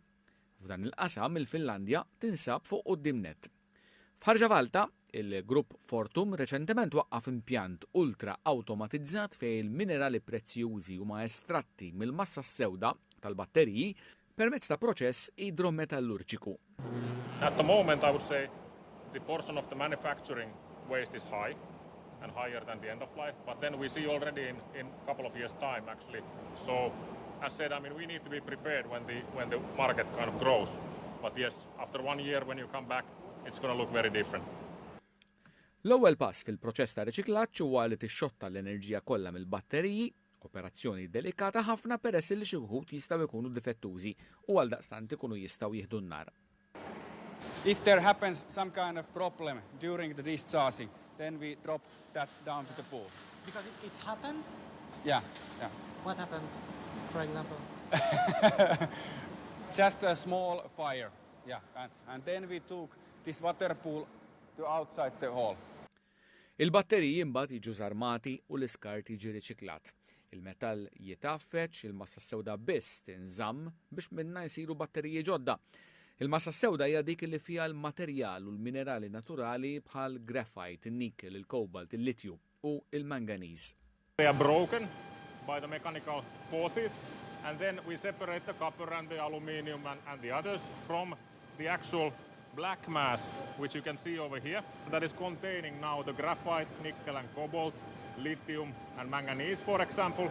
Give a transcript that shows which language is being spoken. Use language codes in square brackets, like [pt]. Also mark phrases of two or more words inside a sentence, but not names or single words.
[mt] F'dan il-qasam il-Finlandja tinsab fuq quddiem nett. F'ħarġa Valta, il-grupp Fortum reċentement waqqaf impjant ultra awtomatizzat fejn il-minerali prezzjużi huma estratti mill-massa sewda tal-batteriji permezz ta' proċess idrometallurġiku. [en] At the moment, I would say the portion of the manufacturing waste is high and higher than the end of life, but then we see already in a couple of years' time actually. So, as said, I mean, we need to be prepared when the market kind of grows. But yes, after 1 year when you come back, it's going to look very different. [mt] L-ewwel pass fil-proċess ta' riċiklaġġ huwa li tixxotta l-enerġija kollha mill-batteriji, operazzjoni delikata ħafna peress li xi wħud jistgħu jkunu difettużi u għaldaqstant ikunu jistgħu jieħdu n-nar. [en] If there happens some kind of problem during the discharging, then we drop that down to the pool. Because it happened? Yeah. What happened, for example? Just a small fire, yeah. And then we took this water pool to outside the hall. [mt] Il-batteriji mbagħad jiġu żarmati u l-iskart jiġi riċiklat. Il-metall jitaffeċ, il-massa sewda biss tinżamm biex minna jsiru batteriji ġodda. Il-massa sewda hija dik li fiha l-materjal u l-minerali naturali bħal graphite, il-nikel, il-kobalt, il-litju u il-manganiż. [en] They are broken by the mechanical forces and then we separate the copper and the aluminium and the others from the actual black mass, which you can see over here, that is containing now the graphite, nickel and cobalt, lithium and manganese, for example.